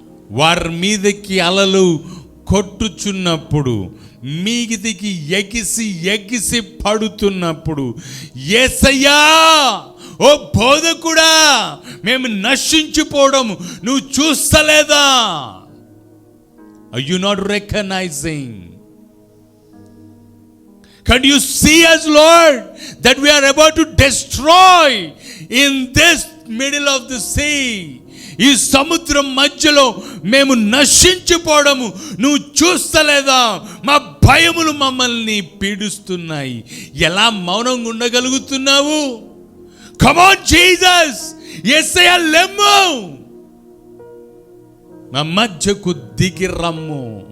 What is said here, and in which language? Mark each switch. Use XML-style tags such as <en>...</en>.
<te>వారి మీదకి అలలు కొట్టుచున్నప్పుడు, మీదికి ఎగిసి ఎగిసి పడుతున్నప్పుడు, యేసయ్యా, ఓ బోధకుడా, మేము నశించిపోవడం నువ్వు చూస్తలేదా?</te> <en>Are you not recognizing? Can you see us, Lord, that we are about to destroy in this middle of the sea?</en> <te>ఈ సముద్రం మధ్యలో మేము నశించిపోవడము నువ్వు చూస్తలేదా? మా భయములు మమ్మల్ని పీడిస్తున్నాయి. ఎలా మౌనంగా ఉండగలుగుతున్నావు?</te> <en>come on Jesus,</en> <te>యేసయ్యా లెమ్ము, మా మధ్యకు దిగి రమ్ము.</te>